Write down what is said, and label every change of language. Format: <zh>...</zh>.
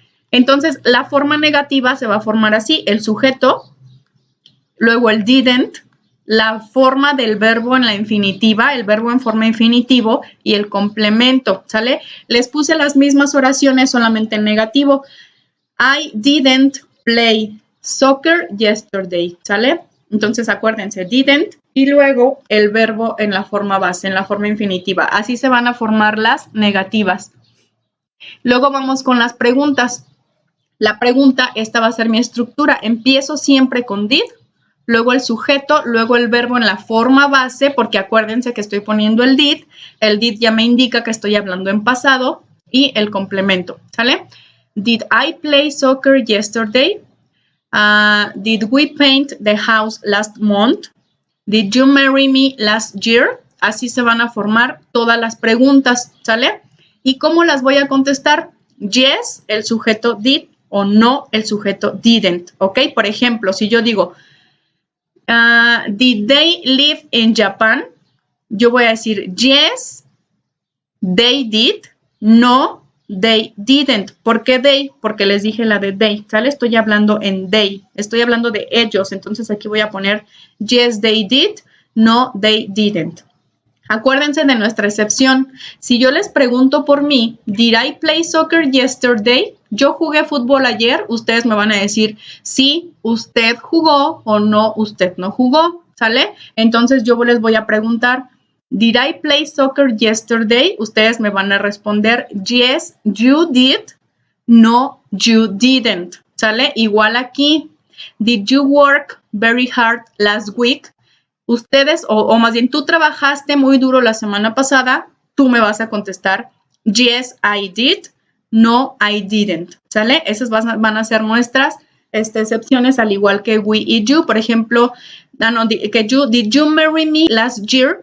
<es>Entonces, la forma negativa se va a formar así, el sujeto, luego el didn't, la forma del verbo en la infinitiva, el verbo en forma infinitivo y el complemento, ¿sale? Les puse las mismas oraciones solamente en negativo.</es> <en>I didn't play soccer yesterday,</en> <es>¿sale? Entonces, acuérdense, didn't y luego el verbo en la forma base, en la forma infinitiva. Así se van a formar las negativas. Luego vamos con las preguntas. La pregunta, esta va a ser mi estructura. Empiezo siempre con did, luego el sujeto, luego el verbo en la forma base, porque acuérdense que estoy poniendo el did. El did ya me indica que estoy hablando en pasado y el complemento, ¿sale?</es> <en>Did I play soccer yesterday? Did we paint the house last month? Did you marry me last year?</en> <es>Así se van a formar todas las preguntas, ¿sale? ¿Y cómo las voy a contestar?</es> <en>Yes, el sujeto did,</en> <es>o no, el sujeto didn't, ¿ok? Por ejemplo, si yo digo,</es> <en>did they live in Japan?</en> <es>Yo voy a decir,</es> <en>yes, they did, no, they didn't.</en> <es>¿Por qué</es> <en>they?</en> <es>Porque les dije la de they, ¿sale? Estoy hablando en they, estoy hablando de ellos, entonces aquí voy a poner</es> <en>yes, they did, no, they didn't.</en> <es>Acuérdense de nuestra excepción. Si yo les pregunto por mí,</es> <en>did I play soccer yesterday?</en> <es>Yo jugué fútbol ayer, ustedes me van a decir sí, usted jugó o no, usted no jugó, ¿sale? Entonces yo les voy a preguntar,</es> <en>did I play soccer yesterday?</en> <es>Ustedes me van a responder,</es> <en>yes, you did, no, you didn't,</en> <es>¿sale? Igual aquí,</es> <en>did you work very hard last week?</en> <es>Ustedes, o más bien tú trabajaste muy duro la semana pasada, tú me vas a contestar,</es> <en>yes, I did, no, I didn't,</en> <es>¿sale? Esas van a ser nuestras excepciones, al igual que we y you. Por ejemplo,</es> <en>did you marry me last year?</en>